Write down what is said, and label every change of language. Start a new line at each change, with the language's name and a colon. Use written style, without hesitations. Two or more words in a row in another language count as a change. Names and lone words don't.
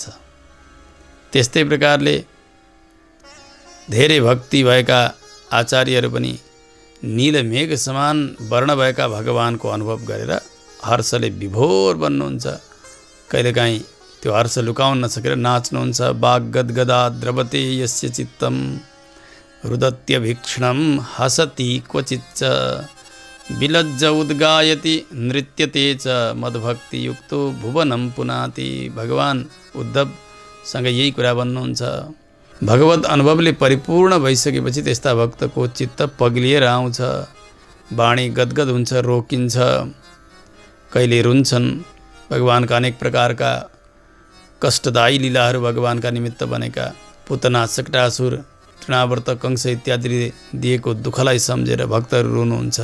Nepali: त्यस्तै प्रकारले धेरै भक्ति भएका आचार्यहरू पनि नील मेघ समान वर्ण भएका भगवानको अनुभव गरेर हर्षले विभोर बन्नुहुन्छ। कहिलेकाहीँ त्यो हर्ष लुकाउन नसकेर नाच्नुहुन्छ।
Sanskrit: बाग गदगदा द्रवते यस्य चित्तम रुदत्य भीक्षणम हसति क्वचिच्च विलज्ज उद्गायति नृत्यते च मदभक्ति युक्तो भुवनम पुनाति।
Nepali: भगवान उद्धवसँग यही कुरा भन्नुहुन्छ। भगवत अनुभवले परिपूर्ण भइसकेपछि त्यस्ता भक्तको चित्त पग्लिएर आउँछ, वाणी गदगद हुन्छ, रोकिन्छ, कहिले रुन्छन्। भगवानका अनेक प्रकारका कष्टदायी लीलाहरू भगवानका निमित्त बनेका पुतना, सकटासुर, तृणावर्त, कंस इत्यादिले दिएको दुःखलाई सम्झेर भक्तहरू रुनुहुन्छ।